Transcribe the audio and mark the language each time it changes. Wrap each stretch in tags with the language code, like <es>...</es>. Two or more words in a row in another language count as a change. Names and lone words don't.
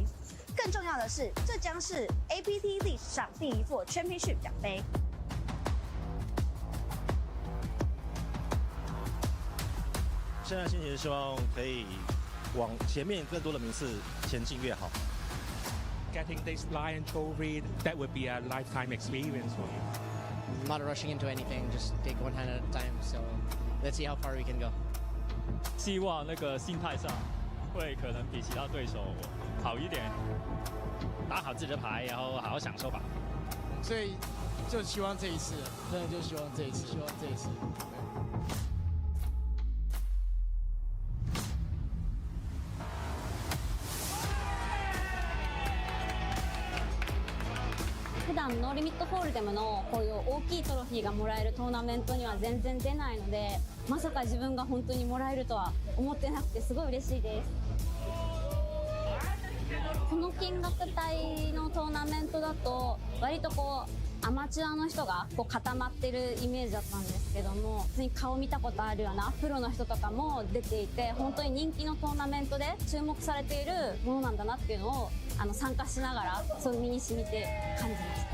<zh>更重要的是，这将是 APT 历史上第一座 Championship 奖杯。现在心情希望可以往前面更多的名次前进越好。</zh> <en>Getting this Lion Trophy, that would be a lifetime experience for me. Not rushing into anything, just take one hand at a time. So let's see how far we can go.</en> <zh>希望那个心态上会可能比其他对手好一点，打好自己的牌，然后好好享受吧。所以就希望这一次，真的就希望这一次，希望这一次。</zh> <ja>普段ノーリミットホールデムのこういう大きいトロフィーがもらえるトーナメントには全然出ないので、まさか自分が本当にもらえるとは思ってなくてすごい嬉しいです。この金額帯のトーナメントだと割とこうアマチュアの人がこう固まってるイメージだったんですけども、普通に顔見たことあるようなプロの人とかも出ていて、本当に人気のトーナメントで注目されているものなんだなっていうのを参加しながらそういう身に染みて感じました。</ja>